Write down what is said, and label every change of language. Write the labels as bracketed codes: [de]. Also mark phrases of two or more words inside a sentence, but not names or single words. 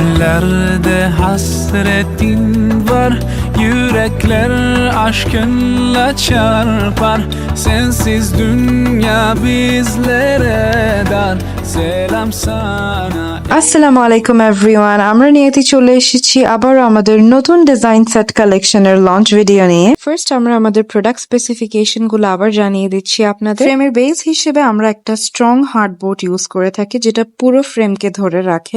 [tr] Göklerde hasretin var, yürekler aşkınla çarpar. Sensiz dünya bizlere dar. Selam sana. [bn] আসসালামু আলাইকুম এভরিওয়ান, আমরা নিয়তি চলে এসেছি আবার আমাদের নতুন [en] design set collection [bn] লঞ্চ ভিডিও নিয়ে। ফার্স্ট আমরা আমাদের [en] product specification [bn] গুলো আবার জানিয়ে দিচ্ছি আপনাদের। ফ্রেমের বেস হিসেবে আমরা একটা [en] strong hardboard use [bn] করে থাকি যেটা পুরো ফ্রেমকে ধরে রাখে।